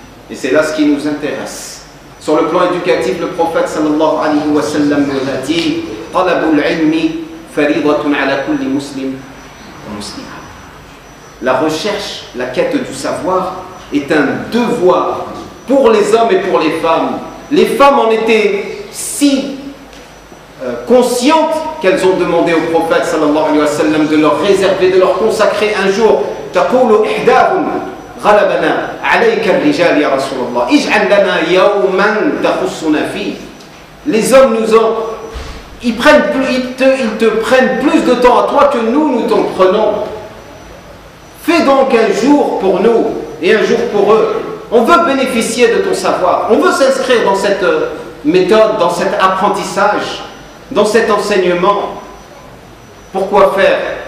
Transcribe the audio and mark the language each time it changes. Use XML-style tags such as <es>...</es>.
<fr>Et c'est là ce qui nous intéresse. Sur le plan éducatif, le prophète sallallahu alayhi wa sallam nous a dit «</fr> <ar>Talabul ilmi faridatun ala kulli muslim wa muslima</ar> <fr>» La recherche, la quête du savoir est un devoir pour les hommes et pour les femmes. Les femmes en étaient si conscientes qu'elles ont demandé au prophète sallallahu alayhi wa sallam de leur réserver, de leur consacrer un jour. « Taqulu ihdahun</fr> <ar>غلبنا عليك الرجال يا رسول الله اجعل لنا يوما تخصنا فيه.</ar> <fr>Les hommes ils te prennent plus de temps à toi que nous t'en prenons. Fais donc un jour pour nous et un jour pour eux. On veut bénéficier de ton savoir, on veut s'inscrire dans cette méthode, dans cet apprentissage, dans cet enseignement. Pourquoi faire?</fr>